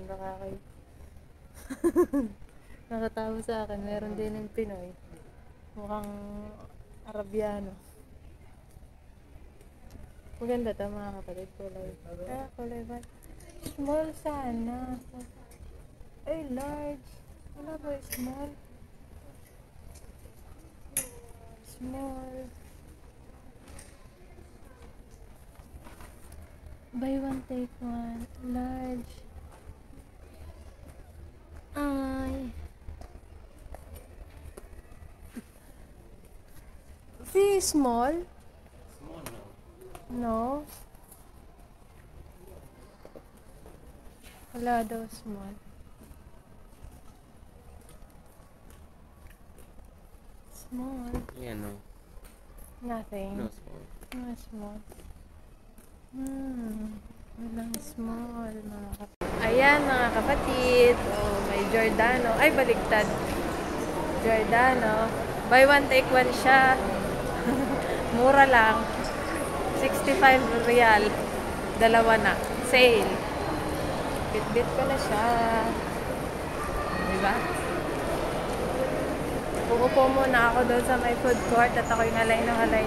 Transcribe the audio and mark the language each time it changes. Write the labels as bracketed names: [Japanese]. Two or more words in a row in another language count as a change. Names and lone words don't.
[Filipino] Baka kayo. Nakatawa sa akin. Meron din yung Pinoy. Mukhang Arabiano. Maganda ito mga kapatid. Kulay. Kulay ba? Small sana. Ay, large. Wala ba small? [English] Small. Buy one, take one. Large. Ay. See, small? Small, no. No. Wala daw small. Small. Yeah, no. Nothing. No small. No small. [Filipino] Walang small, mga kapatid. Ayan, mga kapatid. Oh, may Giordano. Ay, baliktad. Giordano. [English] Buy one, take one [Filipino] siya. Mura lang. 65 real. Dalawa na. Sale. Bit-bit ko na siya. Diba? Uupo muna ako doon sa may food court at ako'y ngalay na.